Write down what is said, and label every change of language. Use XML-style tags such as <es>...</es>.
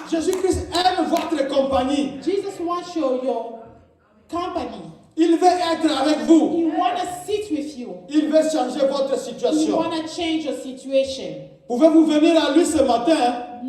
<fr>Jésus-Christ aime votre compagnie.</fr> <en>Jesus wants your company.</en> <fr>Il veut être avec vous.</fr> <en>He wants to sit with you.</en> <fr>Il veut changer votre</fr> <en>He</en> <fr>situation.</fr> <en>wants to change your situation.</en> <fr>Pouvez-vous venir à lui ce matin?</fr>